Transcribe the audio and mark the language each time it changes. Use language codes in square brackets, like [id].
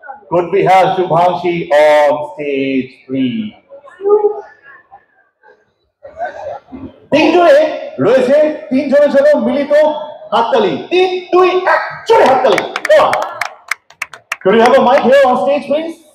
[en] Could we have Shubhanshi on stage please? [bn] তিনজনে রয়েছে, তিনজনের জন্য মিলিত হাততালি। 3, 2, 1 জোরে হাততালি। [en] Could we have a mic here on stage please?